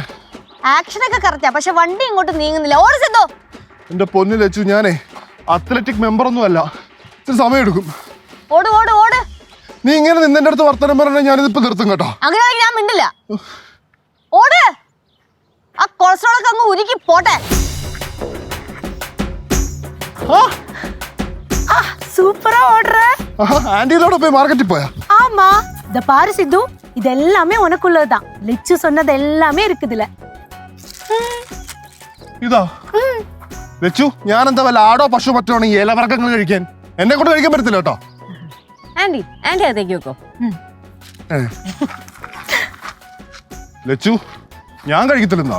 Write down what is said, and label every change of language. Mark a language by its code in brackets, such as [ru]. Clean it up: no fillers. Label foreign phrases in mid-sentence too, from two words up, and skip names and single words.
[ml] ആക്ഷനൊക്കെ കറക്റ്റാ, പക്ഷെ വണ്ടി ഇങ്ങോട്ട് നീങ്ങുന്നില്ല. ഓടിച്ചെന്തോ എന്റെ പൊന്നിൽ വെച്ചു, ഞാനേ [en] athletic member [ml] ഒന്നും അല്ല, ഇത്തിരി സമയം എടുക്കും. ഓട് ഓട് ഓട്. നീ ഇങ്ങനെ നിന്നെന്റെ അടുത്ത് വർത്തമാനം പറഞ്ഞാൽ ഞാനിതിപ്പോ നിർത്തും കേട്ടോ. അങ്ങനെ ഞാൻ മിണ്ടില്ല. ഓട്. ആ കൊളസ്ട്രോളൊക്കെ അങ്ങ് ഉരുക്കി പോട്ടെ. [ta] சூப்பரா ஓடுற. [ml] ആന്റിയിലോടെ പോയി മാർക്കറ്റിൽ പോയാ? [ta] ஆமா, இத பாரு சித்து, இது எல்லாமே உனக்குள்ளதுதான். லெச்சு சொன்னது எல்லாமே இருக்குதுல. [ml] ഇതാ ലച്ചു, ഞാൻ എന്താ വല്ല ആടോ പശു മറ്റോ ഇലവർഗ്ഗങ്ങൾ കഴിക്കാൻ എന്നെ കൊണ്ട് കഴിക്കാൻ പറ്റത്തില്ല കേട്ടോ. ആന്റി അതേക്ക് വെക്കോ. ലച്ചു, ഞാൻ കഴിക്കത്തില്ലെന്നാണ്.